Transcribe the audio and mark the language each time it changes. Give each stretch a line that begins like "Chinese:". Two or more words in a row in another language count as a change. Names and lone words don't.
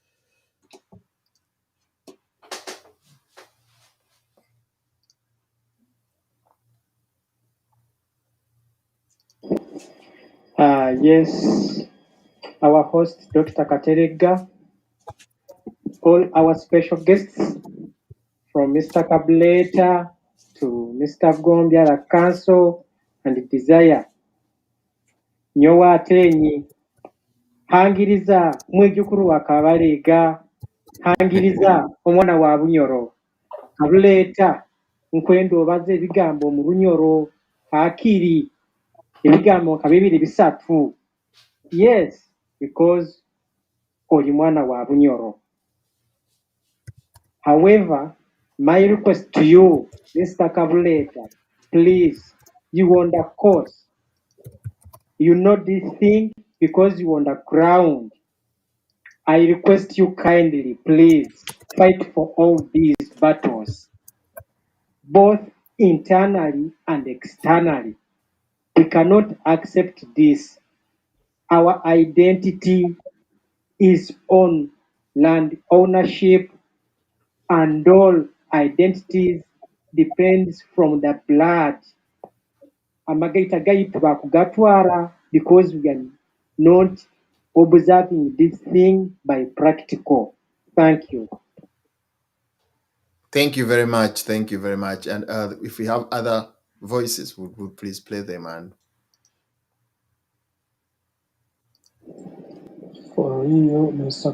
English: Yes, our host, Dr. Katerega, all our special guests, from Mr. Kableta to Mr. Gombia, the Council, and Desire.
Nyoro: Nyowa atenyi, hangiriza, mwejukuru wa Kabalega, hangiriza, omwana wa Bunyoro, Kableta, nkwenda obaze ebigambo mu Lunyoro akiri ebigambo nka 2 3.
English: Yes, because
Nyoro: oli mwana wa Bunyoro.
English: However, my request to you, Mr. Kabuleta, please, you on the course. You know this thing because you on the ground. I request you kindly, please, fight for all these battles, both internally and externally. We cannot accept this. Our identity is on land ownership, and all identities depends from the blood.
Nyoro: Amagaita gayitibwa kugatwara
English: because we are not observing this thing by practical. Thank you. Thank you very much. Thank you very much. And if we have other voices, would please play them. And for real, Mr.